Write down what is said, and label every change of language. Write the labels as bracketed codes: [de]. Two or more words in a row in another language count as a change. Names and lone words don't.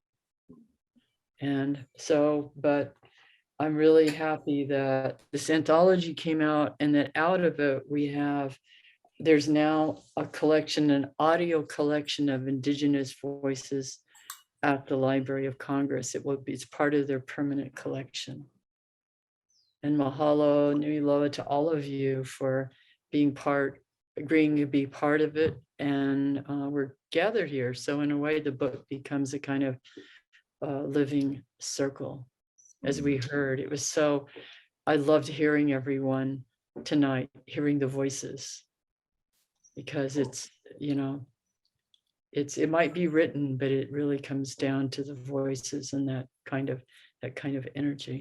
[en] And so, but I'm really happy that this anthology came out, and that out of it there's now a collection, an audio collection of Indigenous voices at the Library of Congress. It's part of their permanent collection. And [haw] mahalo nui loa [en] to all of you for agreeing to be part of it. And we're gathered here. So in a way, the book becomes a kind of living circle. As we heard, I loved hearing everyone tonight, hearing the voices, because it might be written, but it really comes down to the voices and that kind of energy.